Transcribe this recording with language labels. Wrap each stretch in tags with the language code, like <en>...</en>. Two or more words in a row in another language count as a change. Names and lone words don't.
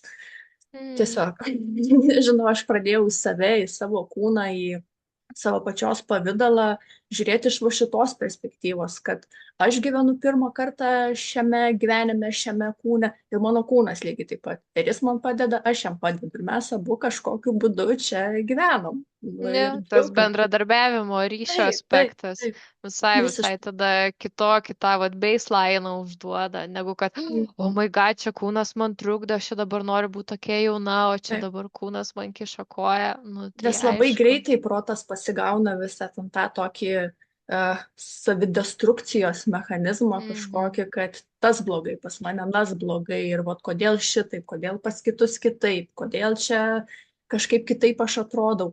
<lt>Tiesiog, žinau, aš pradėjau į save, į savo kūną, į savo pačios pavidalą žiūrėti iš šitos perspektyvos, kad aš gyvenu pirmą kartą šiame gyvenime, šiame kūne ir mano kūnas lygiai taip pat. Ir jis man padeda, aš jam padedu. Ir mes abu kažkokiu būdu čia gyvenom. Tas bendradarbiavimo ryšio aspektas visai tada kitokį tą baseline užduoda, negu kad,</lt> <en>oh my god,</en> <lt>čia kūnas man trukdo, aš dabar noriu būti tokia jauna, o čia dabar kūnas man kiša koją. Nes labai greitai protas pasigauna visą tą tokį savidestrukcijos mechanizmą kažkokį, kad tas blogai pas mane, tas blogai ir kodėl šitaip, kodėl pas kitus kitaip, kodėl čia kažkaip kitaip aš atrodau.</lt>